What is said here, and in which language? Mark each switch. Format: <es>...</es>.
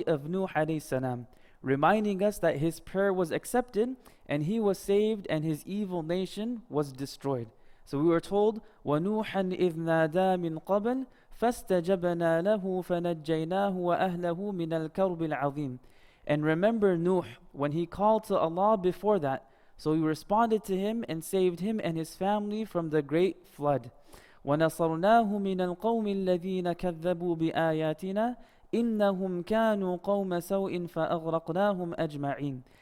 <en>of Nuh alayhi salam, reminding us that his prayer was accepted and he was saved and his evil nation was destroyed. So we were told,</en> <ar>وَنُوحًا إِذْ نَادَى مِنْ قَبْلِ فَاسْتَجَبْنَا لَهُ فَنَجَّيْنَاهُ وَأَهْلَهُ مِنَ الْكَرْبِ الْعَظِيمِ.</ar> <en>And remember Nuh, when he called to Allah before that, so we responded to him and saved him and his family from the great flood.</en> <ar>وَنَصَرْنَاهُ مِنَ الْقَوْمِ الَّذِينَ كَذَّبُوا بِآيَاتِنَا إِنَّهُمْ كَانُوا قَوْمَ سَوْءٍ فَأَغْرَقْنَاهُمْ أَجْمَعِينَ.</ar>